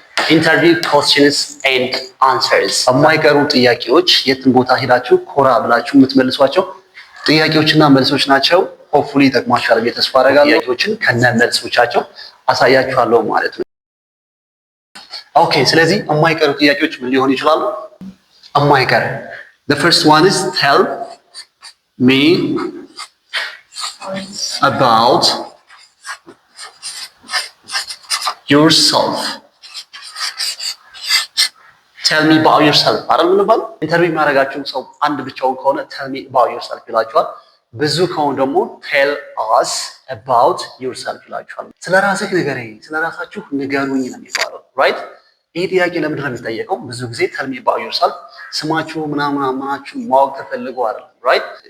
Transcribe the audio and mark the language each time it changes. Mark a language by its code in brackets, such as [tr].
[am] ኢንተርቪው ኮስችንስ ኤንድ አንሰርስ የማይቀሩ ጥያቄዎች የትም ቦታ ሄዳችሁ ኮራ ብላችሁ የምትመልሷቸው ጥያቄዎችና መልሶች ናቸው። ሆፕፉሊ ይጠቅማችኋል ብዬ ተስፋ አደርጋለሁ። ጥያቄዎችን ከነ መልሶቻቸው አሳያችኋለሁ ማለት ነው። ኦኬ፣ ስለዚህ የማይቀሩ ጥያቄዎች ምን ሊሆኑ ይችላሉ? [en] የማይቀር the first one is tell me about yourself. tell me about yourself [am] አይደል? ምን ባል ኢንተርቪው የሚያደርጋችሁ ሰው አንድ ብቻውን ከሆነ [en] tell me about yourself [am] ይላችኋል። ብዙ ከሆነ ደግሞ [en] tell us about yourself [am] ይላችኋል። ስለራስህ ንገረኝ፣ ስለራሳችሁ ንገሩኝ ነው የሚባለው። ራይት? ይህ ጥያቄ ለምንድን ነው የሚጠየቀው? ብዙ ጊዜ [en] tell me about yourself [am] ስማችሁ ምናምናችሁ ማወቅ ተፈልጎ አይደል? ራይት?